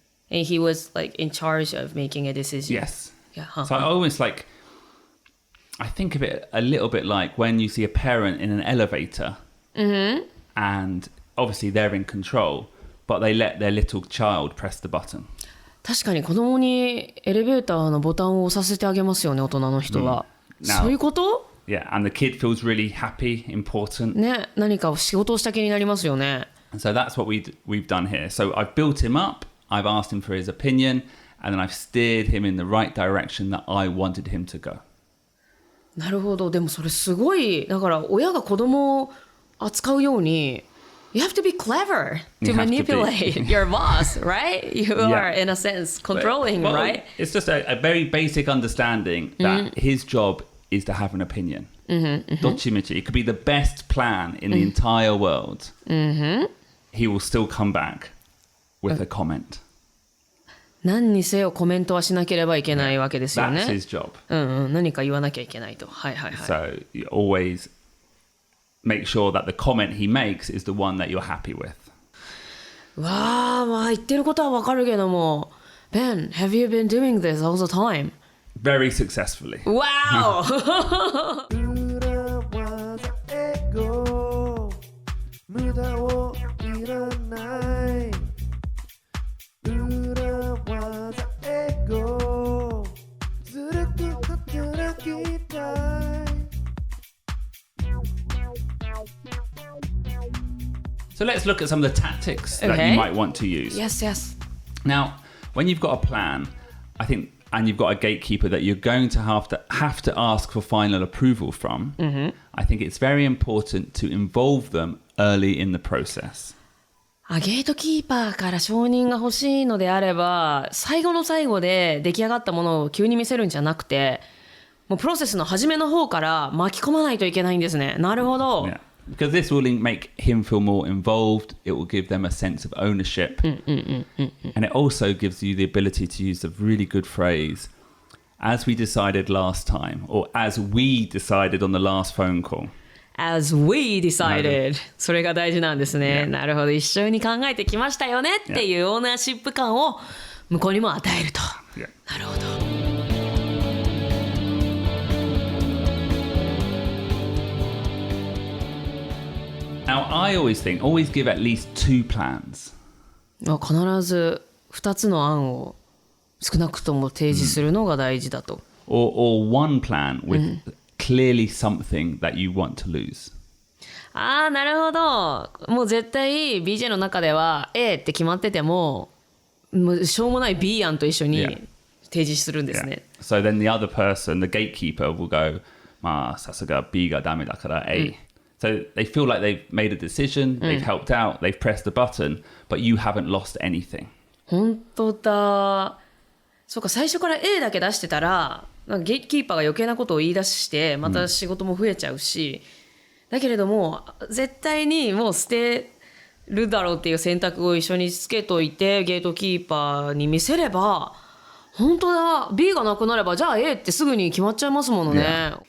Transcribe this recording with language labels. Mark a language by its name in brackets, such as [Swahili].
[English] And he was like in charge of making a decision. Yes. Yeah. So I almost like, I think of it a little bit like when you see a parent in an elevator and obviously they're in control, but they let their little child press the button. [Japanese] 確かに子供にエレベーターのボタンを押させてあげますよね、大人の人は。そういうこと？ [English] Yeah, and the kid feels really happy, important. [Japanese] ね、何か仕事をした気になりますよね。 [English] So that's what we've done here. So I've built him up, I've asked him for his opinion, and then I've steered him in the right direction that I wanted him to go. [Japanese] なるほど。でもそれすごい、だから親が子供を扱うように、 [English] You have to be clever to manipulate your boss, right? You are, in a sense, controlling, right? It's just a very basic understanding that his job is to have an opinion. [Japanese] どっちみち. [English] It could be the best plan in the entire world. He will still come back with a comment. [Japanese] 何にせよコメントはしなければいけないわけですよね。 [English] That's his job. [Japanese] 何か言わなきゃいけないと。はいはいはい。 [English] So you always make sure that the comment he makes is the one that you're happy with. [Japanese] わあ、まあ言ってることはわかるけども、 [English] Ben, have you been doing this all the time? Very successfully. Wow! [Japanese] 無駄をいらない裏技英語ずるく働きたい [English] So let's look at some of the tactics that you might want to use. Yes, yes. Now, when you've got a plan, I think, and you've got a gatekeeper that you're going to have to ask for final approval from, I think it's very important to involve them early in the process. [Japanese] ゲートキーパーから承認が欲しいのであれば、最後の最後で出来上がったものを急に見せるんじゃなくて、もうプロセスの初めの方から巻き込まないといけないんですね。なるほど。 [English] Yeah. Because this will make him feel more involved. It will give them a sense of ownership. And it also gives you the ability to use the really good phrase, as we decided last time, or as we decided on the last phone call. As we decided. [Japanese] それが大事なんですね。なるほど。一緒に考えてきましたよねっていうオーナーシップ感を向こうにも与えると。なるほど。 [English] Now, I always give at least 2 plans. [Japanese] 必ず2つの案を少なくとも提示するのが大事だと。 [English] Or one plan with clearly something that you want to lose. [Japanese] なるほど。もう絶対 BJ の中では A って決まってても、もうしょうもない B 案と一緒に提示するんですね。 [English] So then the other person, the gatekeeper, will go, [Japanese] まあさすが B がダメだから A. [English] So they feel like they've made a decision, they've helped out, they've pressed the button, but you haven't lost anything. [Japanese] 本当だ。そうか、最初から A だけ出してたら、なんかゲートキーパーが余計なことを言い出してまた仕事も増えちゃうし、だけれども絶対にもう捨てるだろうっていう選択を一緒につけといてゲートキーパーに見せれば、本当だ、 B がなくなればじゃあ A ってすぐに決まっちゃいますものね。